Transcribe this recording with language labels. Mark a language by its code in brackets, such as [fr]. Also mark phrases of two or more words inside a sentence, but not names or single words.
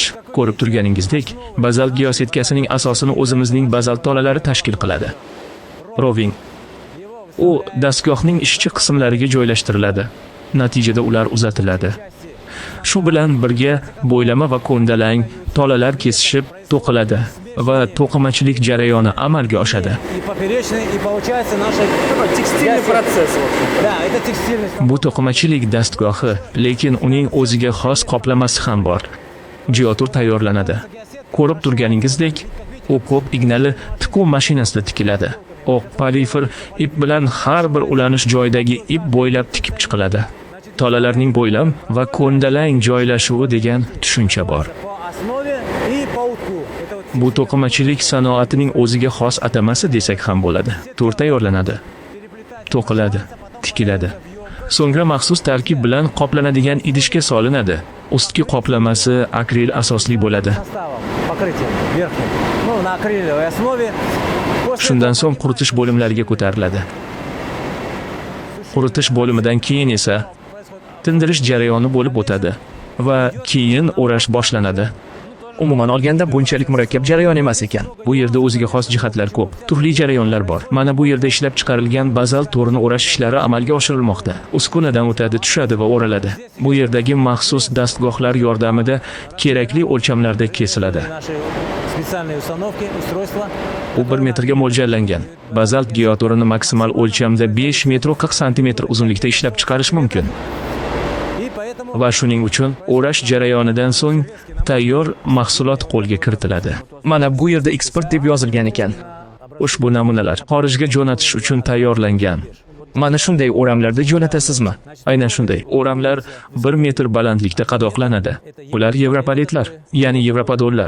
[uz] Ko'rib turganingizdek, bazalt geosetkasining asosini o'zimizning bazalt tolalari tashkil qiladi. Roving. U dastgohning ishchi qismlariga joylashtiriladi. Natijada ular uzatiladi. Shu bilan birga bo'ylama va ko'ndalang tolalar kesishib to'qiladi va to'qimachilik jarayoni amalga oshadi. [ru] И поперечный, и получается наша... Текстильный процесс. Да, это текстильный. [uz] Bu to'qimachilik dastgohi, lekin uning o'ziga xos qoplamasi ham bor. Geotur tayyorlanadi. Ko'rib turganingizdek, u ko'p ignali tikuv mashinasida tikiladi. Oq polifer ip bilan har bir ulanish joyidagi ip bo'ylab tikib chiqiladi. Tolalarning bo'ylam va ko'ndalang joylashuvi degan tushuncha bor. [ru] По основе и по утку. Это вот [uz] Bu to'qimachilik sanoatining o'ziga xos atamasi desak ham bo'ladi. Tur tayyorlanadi, to'qiladi, tikiladi. So'ngra maxsus tarkib bilan qoplanadigan idishga solinadi. Ustki qoplamasi akril asosli bo'ladi. [ru] составом, покрытием верхним. Ну, на акриловой основе. [uz] Shundan so'ng quritish bo'limlariga ko'tariladi. Quritish bo'limidan keyin esa tindirish jarayoni bo'lib o'tadi va keyin o'rash boshlanadi. Umuman olganda bunchalik murakkab jarayon emas ekan. Bu yerda o'ziga xos jihatlar ko'p, turli jarayonlar bor. Mana bu yerda ishlab chiqarilgan bazalt to'rini o'rash ishlari amalga oshirilmoqda. Uskunadan o'tadi, tushadi va o'raladi. Bu yerdagi maxsus dastgohlar yordamida kerakli o'lchamlarda kesiladi. [ru] Наши специальные установки, устройства. [uz] U 1 metrga mo'ljallangan. Bazalt geotorini maksimal o'lchamda 5 metr 40 santimetr uzunlikda ishlab chiqarish mumkin. [ru] И поэтому [uz] Va shuning uchun o'rash jarayonidan so'ng tayyor mahsulot qo'lga kiritiladi. Mana bu yerda eksport deb yozilgan ekan. Ushbu namunalar xorijga jo'natish uchun tayyorlangan. Mana shunday o'ramlarda jo'natasizmi? Aynan shunday. O'ramlar 1 metr balandlikda qadoqlanadi. Ular yevropalitlar, ya'ni yevropadollar.